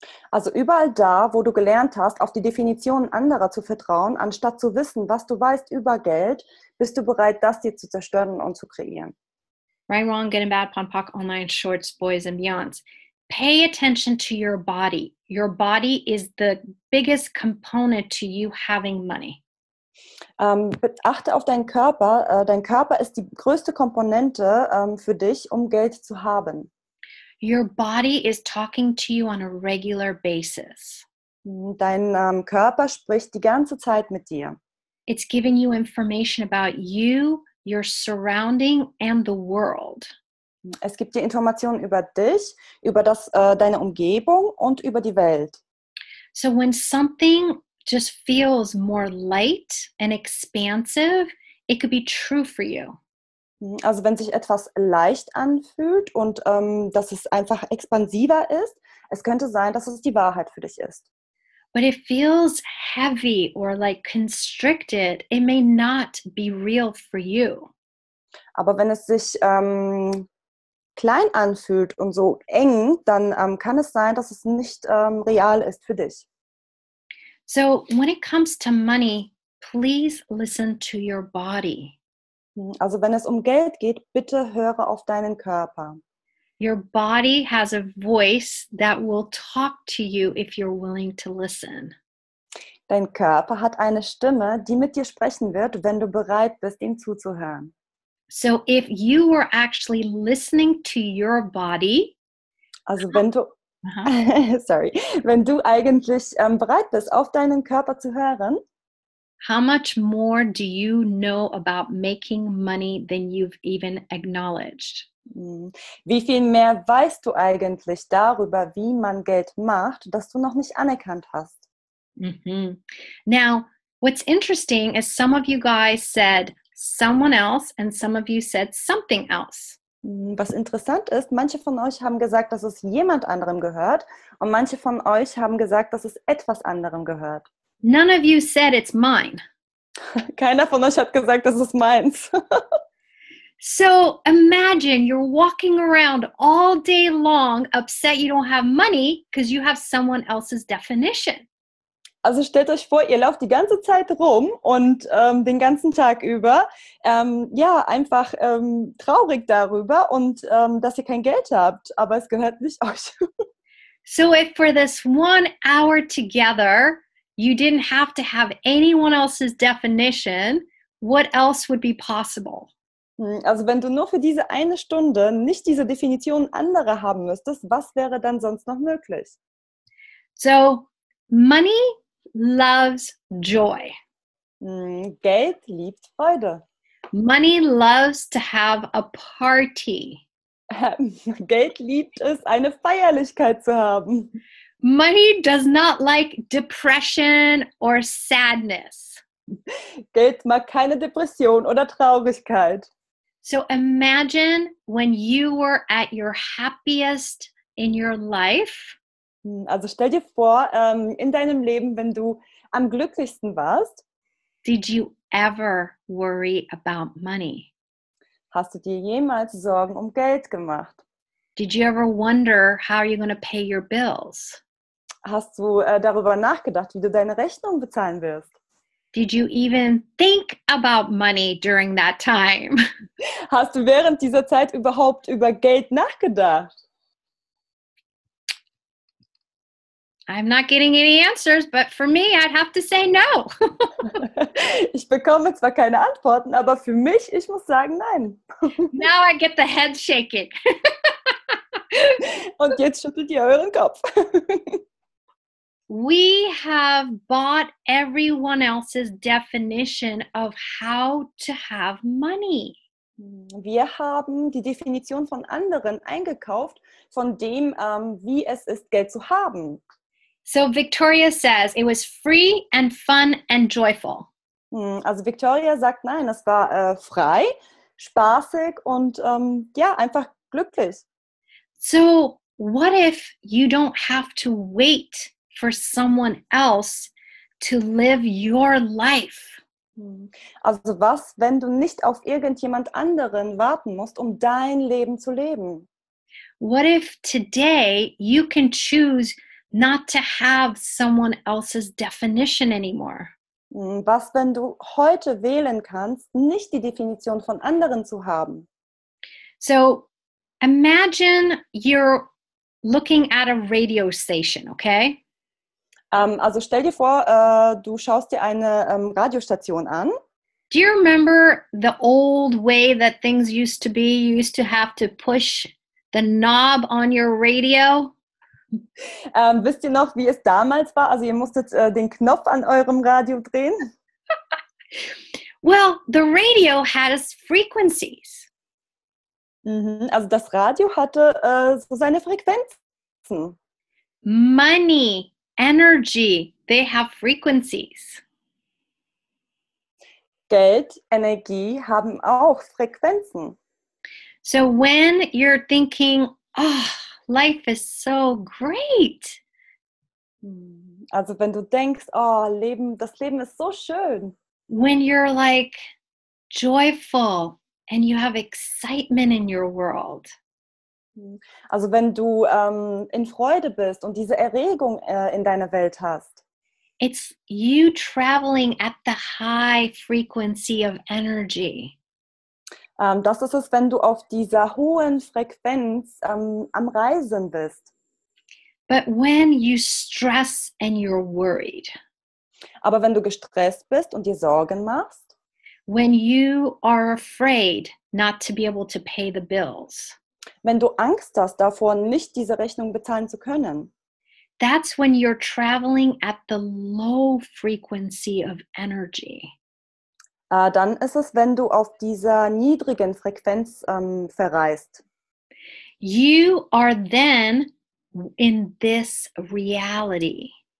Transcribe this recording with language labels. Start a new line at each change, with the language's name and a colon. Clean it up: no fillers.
German: Also überall da, wo du gelernt hast, auf die Definitionen anderer zu vertrauen, anstatt zu wissen, was du weißt über Geld, bist du bereit, das dir zu zerstören und zu kreieren.
English: Right, wrong, good and bad, pon, poc, online, shorts, boys and beyonds. Pay attention to your body. Your body is the biggest component to you having money.
German: Achte auf deinen Körper. Dein Körper ist die größte Komponente für dich, um Geld zu haben.
English: Your body is talking to you on a regular basis.
German: Dein Körper spricht die ganze Zeit mit dir.
English: It's giving you information about you, your surrounding, and the world.
German: Es gibt dir Informationen über dich, über deine Umgebung und über die Welt.
English: So when something just feels more light and expansive, it could be true for you.
German: Also wenn sich etwas leicht anfühlt und dass es einfach expansiver ist, es könnte sein, dass es die Wahrheit für dich ist.
English: But it feels heavy or like constricted, it may not be real for you.
German: Aber wenn es sich klein anfühlt und so eng, dann kann es sein, dass es nicht real ist für dich.
English: So when it comes to money, please listen to your body.
German: Also wenn es um Geld geht, bitte höre auf deinen Körper.
English: Your body has a voice that will talk to you if you're willing to listen.
German: Dein Körper hat eine Stimme, die mit dir sprechen wird, wenn du bereit bist, ihm zuzuhören.
English: So if you were actually listening to your body,
German: also wenn du wenn du eigentlich bereit bist, auf deinen Körper zu hören,
English: how much more do you know about making money than you've even acknowledged?
German: Wie viel mehr weißt du eigentlich darüber, wie man Geld macht, das du noch nicht anerkannt hast?
English: Now, what's interesting is some of you guys said someone else and some of you said something else.
German: Was interessant ist, manche von euch haben gesagt, dass es jemand anderem gehört und manche von euch haben gesagt, dass es etwas anderem gehört.
English: None of you said it's mine.
German: Keiner von euch hat gesagt, das ist meins.
English: So imagine you're walking around all day long upset you don't have money because you have someone else's definition.
German: Also stellt euch vor, ihr lauft die ganze Zeit rum und den ganzen Tag über, einfach traurig darüber und dass ihr kein Geld habt, aber es gehört nicht euch.
English: So if for this 1 hour together, you didn't have to have anyone else's definition, what else would be possible?
German: Also wenn du nur für diese eine Stunde nicht diese Definition anderer haben müsstest, was wäre dann sonst noch möglich?
English: So money loves joy.
German: Geld liebt Freude.
English: Money loves to have a party.
German: Geld liebt es, eine Feierlichkeit zu haben.
English: Money does not like depression or sadness.
German: Geld mag keine Depression oder Traurigkeit.
English: So imagine when you were at your happiest in your life.
German: Also stell dir vor, in deinem Leben, wenn du am glücklichsten warst,
English: did you ever worry about money?
German: hast du dir jemals Sorgen um Geld gemacht?
English: Did you ever wonder how you're going to pay your bills?
German: Hast du darüber nachgedacht, wie du deine Rechnung bezahlen wirst?
English: Did you even think about money during that time?
German: Hast du während dieser Zeit überhaupt über Geld nachgedacht?
English: I'm not getting any answers, but for me, I'd have to say no.
German: Ich bekomme zwar keine Antworten, aber für mich, ich muss sagen, nein.
English: Now I get the head shaking.
German: Und jetzt schüttelt ihr euren Kopf.
English: We have bought everyone else's definition of how to have money.
German: Wir haben die Definition von anderen eingekauft, von dem, wie es ist, Geld zu haben.
English: So Victoria says it was free and fun and joyful.
German: Also Victoria sagt, nein, es war frei, spaßig und ja, einfach glücklich.
English: So what if you don't have to wait for someone else to live your life?
German: Also was, wenn du nicht auf irgendjemand anderen warten musst, um dein Leben zu leben?
English: What if today you can choose not to have someone else's definition anymore?
German: Was, wenn du heute wählen kannst, nicht die Definition von anderen zu haben?
English: So imagine you're looking at a radio station, okay?
German: Also stell dir vor, du schaust dir eine Radiostation an.
English: Do you remember the old way that things used to be? You used to have to push the knob on your radio.
German: Wisst ihr noch, wie es damals war? Also ihr musstet den Knopf an eurem Radio drehen.
English: Well, the radio has frequencies.
German: Also das Radio hatte so seine Frequenzen.
English: Money, energy, they have frequencies.
German: Geld, Energie haben auch Frequenzen.
English: So when you're thinking, oh, life is so great.
German: Also wenn du denkst, oh, das Leben ist so schön.
English: When you're like joyful and you have excitement in your world.
German: Also wenn du in Freude bist und diese Erregung in deiner Welt hast.
English: It's you traveling at the high frequency of energy.
German: Das ist es, wenn du auf dieser hohen Frequenz am Reisen bist.
English: But when you stress and you're worried,
German: Aber wenn du gestresst bist und dir Sorgen machst,
English: when you are afraid not to be able to pay the bills,
German: wenn du Angst hast davor, nicht diese Rechnung bezahlen zu können,
English: that's when you're traveling at the low frequency of energy.
German: dann ist es, wenn du auf dieser niedrigen Frequenz verreist.
English: You are then in this reality.